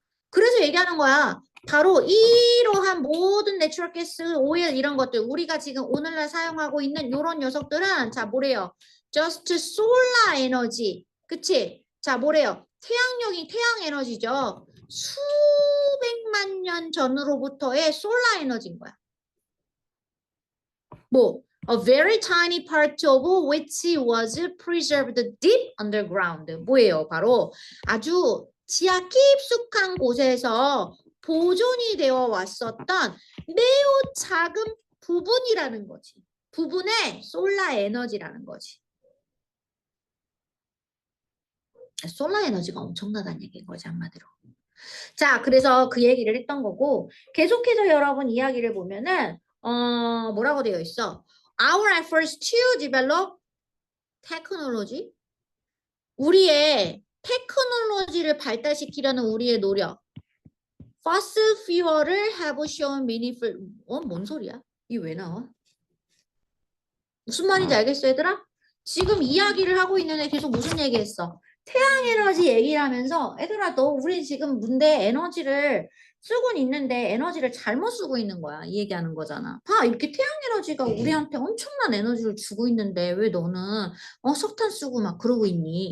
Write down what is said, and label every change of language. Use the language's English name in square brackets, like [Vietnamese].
[Korean] 그래서 얘기하는 거야. 바로 이러한 모든 내추럴 가스, 오일 이런 것들 우리가 지금 오늘날 사용하고 있는 이런 녀석들은 자 뭐래요? [English] Just solar energy. [Korean] 그치? 자 뭐래요? 태양 에너지죠. 수백만 년 전으로부터의 솔라 에너지인 거야. [English] 뭐 A very tiny part of which was preserved deep underground. [Korean] 뭐예요? 바로 아주 지하 깊숙한 곳에서 보존이 되어 왔었던 매우 작은 부분이라는 거지. 부분의 솔라 에너지라는 거지. 솔라 에너지가 엄청나다는 얘기인 거지, 한마디로. 자, 그래서 그 얘기를 했던 거고, 계속해서 여러분 이야기를 보면은, 뭐라고 되어 있어? [English] Our efforts to develop technology. [Korean] 우리의 테크놀로지를 발달시키려는 우리의 노력. [English] Fossil fuel을 have shown meaningful. [Korean] 뭔 소리야? 이게 왜 나와? 무슨 말인지 알겠어, 얘들아? 지금 이야기를 하고 있는 애 계속 무슨 얘기했어? 태양 에너지 얘기를 하면서 애들아 너 우리 지금 문제 에너지를 쓰고 있는데 에너지를 잘못 쓰고 있는 거야. 이 얘기하는 거잖아. 봐 이렇게 태양 에너지가 우리한테 엄청난 에너지를 주고 있는데 왜 너는 석탄 쓰고 막 그러고 있니?